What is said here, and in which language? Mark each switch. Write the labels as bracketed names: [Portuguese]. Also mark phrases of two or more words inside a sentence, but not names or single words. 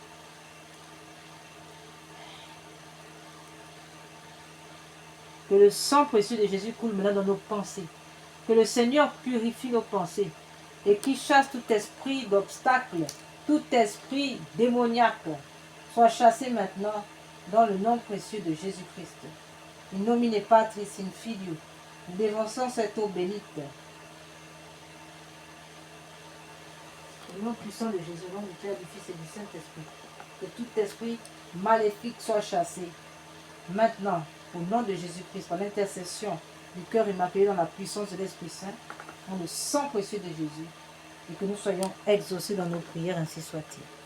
[French] Que le sang précieux de Jésus coule maintenant dans nos pensées. Que le Seigneur purifie nos pensées et qu'il chasse tout esprit d'obstacle, tout esprit démoniaque, soit chassé maintenant dans le nom précieux de Jésus-Christ. [Latin] In nomine Patris in Filio, [French] nous dévançons cette eau bénite. Au nom puissant de Jésus, au nom du Père, du Fils et du Saint-Esprit, que tout esprit maléfique soit chassé. Maintenant, au nom de Jésus-Christ, par l'intercession du cœur immaculé dans la puissance de l'Esprit Saint, dans le sang précieux de Jésus, et que nous soyons exaucés dans nos prières, ainsi soit-il.